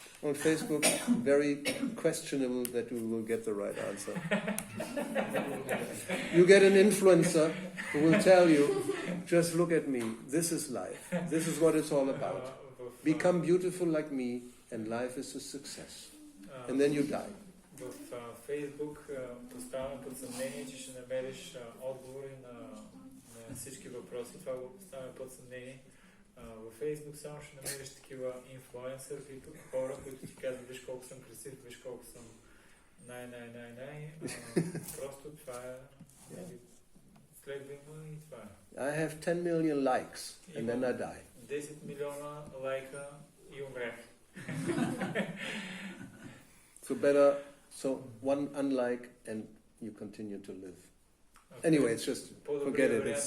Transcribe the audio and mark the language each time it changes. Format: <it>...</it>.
<en>On Facebook, very questionable that we will get the right answer. You get an influencer who will tell you, just look at me, this is life, this is what it's all about.</en> <bg>В</bg> <en>Become beautiful like me and life is a success. And then you die.</en> <bg>В Фейсбук поставяме под съмнение, че ще намериш отговори на всички въпроси. Това го поставяме под съмнение. Във Фейсбук само ще намериш такива инфлуенсъри, хора, които ти казват, виж колко съм красив, виж колко съм най. Просто това е... Следва има и това е.</bg> <en>I have 10 million likes and then I die.</en> <bg>10 милиона лайка и умрях.</bg> <en>So one unlike and you continue to live. Anyway, it's just forget it.</en>